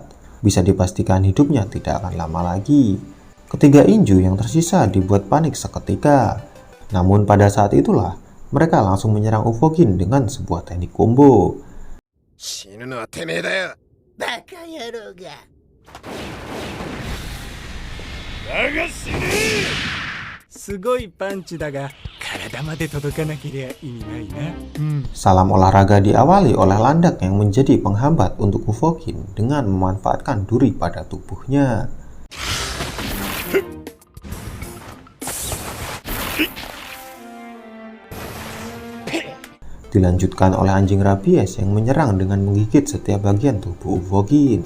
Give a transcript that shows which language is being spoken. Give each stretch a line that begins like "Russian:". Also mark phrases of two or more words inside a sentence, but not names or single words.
Indonesian: Bisa dipastikan hidupnya tidak akan lama lagi. Ketiga Inju yang tersisa dibuat panik seketika. Namun pada saat itulah, mereka langsung menyerang Ufogin dengan sebuah teknik combo.
Japanese: 死ぬのはてめえだよ。バカ野郎が。だが死ねえ。すごいパンチだが体まで届かなけりゃ意味ないな。
Indonesian: Salam olahraga diawali oleh landak yang menjadi penghambat untuk Ufogin dengan memanfaatkan duri pada tubuhnya. Dilanjutkan oleh anjing rabies yang menyerang dengan menggigit setiap bagian tubuh Ufogin.